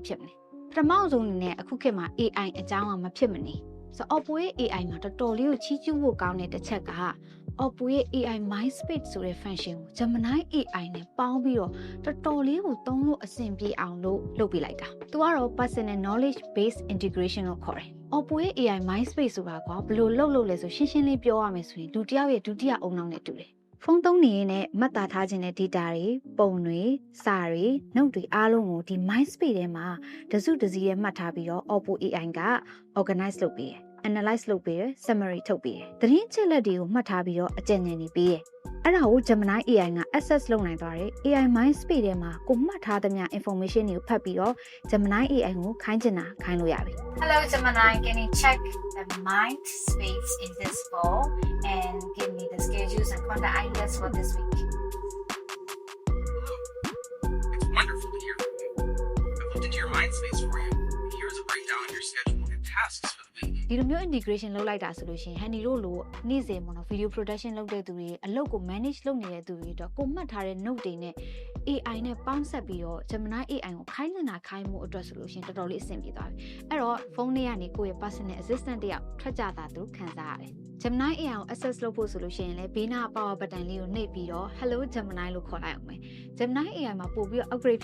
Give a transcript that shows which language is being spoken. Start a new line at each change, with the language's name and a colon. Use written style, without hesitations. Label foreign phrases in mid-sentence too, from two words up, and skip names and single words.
Burmese: ဖြစ်မလဲပထမဆုံးအနေနဲ့အခုခေတ်မှာ AI အကြောင်းကမဖြစ်မနေဆိုတော့ Oppo ရဲ့ AI မှာတော်တော်လေးကိုချီးကျူးဖို့ကောင်းတဲ့တစ်ချက်က Oppo ရဲ့ AI MindSpace ဆိုတဲ့ function ကို Gemini AI နဲ့ပေါင်းပြီးတော့ တော်တော်လေးကိုသုံးလို့အဆင်ပြေအောင်လို့လုပ်ပေးလိုက်တာ။သူကတော့
English: personal knowledge based integration
Burmese: လို့ခေါ်တယ်။ Oppo ရဲ့ AI MindSpace ဆိုတာကဘယ်လိုလုပ် လဲဆိုရှင်းရှင်းလေးပြောရမယ်ဆိုရင်လူတစ်ယောက်ရဲ့ဒုတိယအုံနောက်နဲ့တူတယ်။ဖုန်းသုံးနေရင်လည်းမှတ်သားထားခြင်းတဲ့ data တွေပုံတွေစာတွေ note တွေအားလုံးကိုဒီ MindSpace ထဲမှာတစုတစည်းရဲ့မှတ်ထားပြီးတော့ Oppo AI က organize လုပ်ပေးတယ်analyze လုပ်ပေးရယ် summary ထုတ်ပေးရယ်သတင်းချက်လက်တွေကိုမှတ်ထားပြီးတော့အကြံဉာဏ်တွေပေးရယ်အဲ့ဒါကို Gemini AI က access လုပ်နိုင်သွားတယ် AI MindSpace ထဲမှာကိုမှတ်ထားသမျှ information တွေကိုဖတ်ပြီးတော့ Gemini AI ကိုခိုင်းချင်တာခိုင်းလို့ရပြီ
English: Hello Gemini can you check the mind space in this bowl and give me the schedules and content ideas for this week It's wonderful to hear from you. I've looked into your mind space for you. Here's a breakdown of your schedule and tasks for the week.
Burmese: ဒီလိုမျိုး integration လုပ်လိုက်တာဆိုလို့ရှိရင် Handy တို့လိုနေ့စဉ်ပေါ့နော်
English: video production
Burmese: လုပ်တဲ့သူတွေအလုပ်ကို manage လုပ်နေတဲ့သူတွေတော့ကိုမှတ်ထားတဲ့ note တွေနဲ့ AI နဲ့ပေါင်းဆက်ပြီးတော့ Gemini AI ကိုခိုင်းနေတာခိုင်းမှုအတွက်ဆိုလို့ရှိရင်တော်တော်လေးအဆင်ပြေသွားပြီအဲ့တော့ဖု န်းထဲကနေကိုယ့်ရဲ့
English: personal assistant
Burmese: တယောက်ထွက်ကြတာသူခံစားရတယ် Gemini AI ကို access လုပ်ဖို့ဆိုလို့ရှိရင်လည်းဘေးနား
English: power button
Burmese: လေးကိုနှိပ်ပြီးတော့ hello Gemini လို့ခေါ်လိုက်အောင်မယ် Gemini AI မှာပို့ပြီးတော့ upgrade